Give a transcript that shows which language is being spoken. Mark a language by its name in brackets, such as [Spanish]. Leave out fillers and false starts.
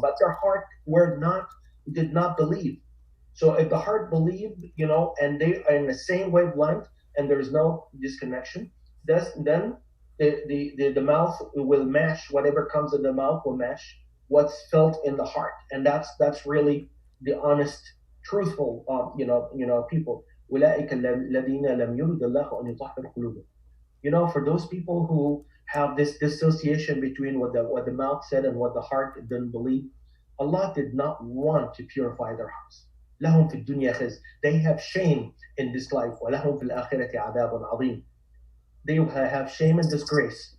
[English] But their heart did not believe. So if the heart believed, and they are in the same wavelength, and there's no disconnection, then the mouth will match, whatever comes in the mouth will match what's felt in the heart. And that's really the honest, truthful people. [Arabic] أولئك الذين لم يرد الله أن يطهر قلوبهم. [English] For those people who have this dissociation between what the mouth said and what the heart didn't believe, Allah did not want to purify their hearts. [Arabic] لهم في الدنيا خزي. [English] They have shame in this life. [Arabic] ولهم في الآخرة عذاب عظيم. [English] They have shame and disgrace.